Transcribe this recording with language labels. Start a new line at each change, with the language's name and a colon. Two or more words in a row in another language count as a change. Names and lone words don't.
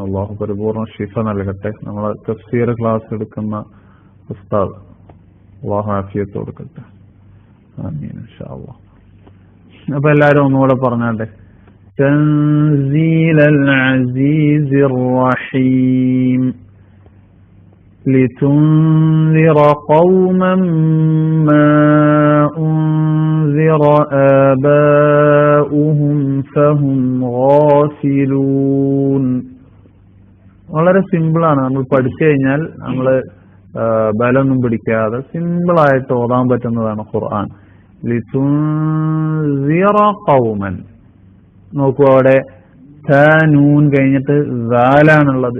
Malayalam: അല്ലാഹു പരിപൂർണ്ണ ശിഫ നൽകട്ടെ. നമ്മളെ തഫ്സീർ ക്ലാസ് എടുക്കുന്ന ഉസ്താദ് അല്ലാഹു ആഫിയത്ത് കൊടുക്കട്ടെ.
Arabic: آمين إن شاء الله.
Malayalam: അപ്പൊ എല്ലാരും ഒന്നുകൂടെ പറഞ്ഞാട്ടെ.
Arabic: تنزيل العزيز الرحيم لتنذر قوما ما أنذر آباؤهم فهم غافلون.
Malayalam: വളരെ സിമ്പിളാണ്. നമ്മൾ പഠിച്ചു കഴിഞ്ഞാൽ നമ്മള് ബലമൊന്നും പിടിക്കാതെ സിമ്പിളായിട്ട് ഓതാൻ പറ്റുന്നതാണ് ഖുർആൻ.
Arabic: لتنذر قوما.
Malayalam: നോക്കൂ, അവിടെ നൂൻ കഴിഞ്ഞിട്ട് ദാലാണുള്ളത്.